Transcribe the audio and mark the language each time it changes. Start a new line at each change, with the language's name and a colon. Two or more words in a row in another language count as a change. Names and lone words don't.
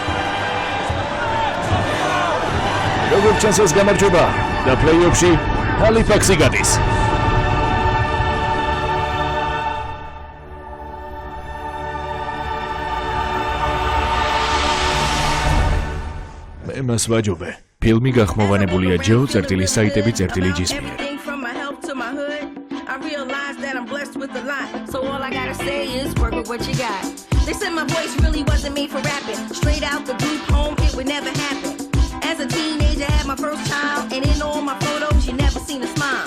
Georgian: როგორც ჩანს ეს გამარჯვება და პლეი-ოფში ჰალიფაქსი გადის. მე მას ვაჯობე. ფილმი გახმოვანებულია ჯო წერტილი საიტები წერტილი ჯისმიერ.
English: I realize that I'm blessed with a lot, so all I gotta say is work with what you got. They said my voice really wasn't made for rapping. Straight out the group home, it would never happen. As a teenager, I had my first child, and in all my photos, you never seen a smile.